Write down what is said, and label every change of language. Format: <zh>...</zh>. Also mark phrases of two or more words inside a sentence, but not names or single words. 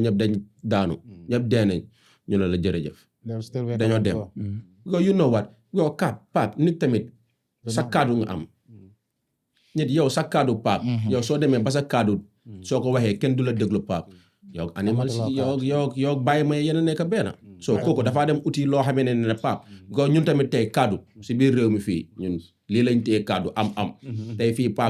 <wo>ñëpp dañ daanu ñëpp dee nañ ñu ne la jërëjëf dañoo dem</wo> <en>because you know what</en> <wo>yow Pape nit tamit sa kaddu nga am nit yow sa kaddu Pape yow soo demee ba sa kaddu soo ko waxee kenn du la déglu Pape yow animal si yow bàyyi ma yéen a nekk benn so kooku dafaa dem uti loo xamee ne Pape because ñun tamit tey kaddu si biir réew mi fii ñun lii lañ téye kaddu am tey fii Pape</wo>